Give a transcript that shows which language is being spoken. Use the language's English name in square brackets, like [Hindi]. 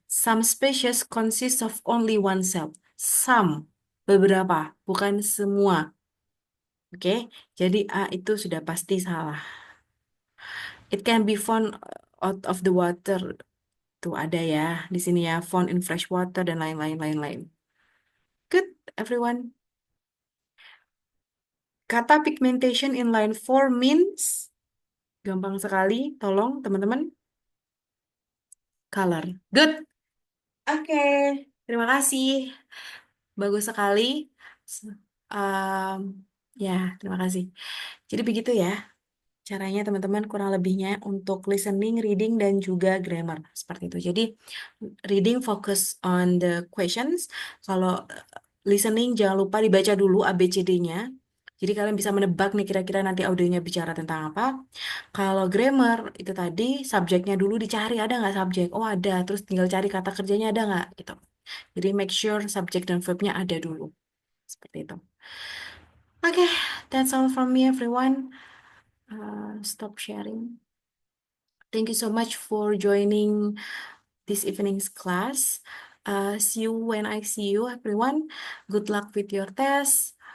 [English] Some species consist of only one cell. [Indonesian] Some. Beberapa. Bukan semua. Oke. Jadi A itu sudah pasti salah. [English] It can be found out of the water. [Indonesian] Tuh ada ya. Di sini ya. [English] Found in fresh water [Indonesian] dan lain-lain. [English] Good, everyone. [Indonesian] Kata pigmentation [English] in line 4 means [Indonesian] gampang sekali. Tolong teman-teman. Color. Good. Oke. Terima kasih. Bagus sekali. S- um, ya, terima kasih. Jadi begitu ya caranya teman-teman kurang lebihnya untuk listening, reading, dan juga grammar. Seperti itu. [English] Jadi reading focus on the questions. [Indonesian] Kalau listening jangan lupa dibaca dulu ABCD-nya. Jadi kalian bisa menebak nih kira-kira nanti audionya bicara tentang apa. Kalau grammar itu tadi subjeknya dulu dicari ada nggak subjek? Oh ada, terus tinggal cari kata kerjanya ada nggak gitu. Jadi [English] make sure [Indonesian] subjek dan verbnya ada dulu. Seperti itu. Oke, [English] that's all from me everyone. Stop sharing. Thank you so much for joining this evening's class. See you when I see you, everyone. Good luck with your test.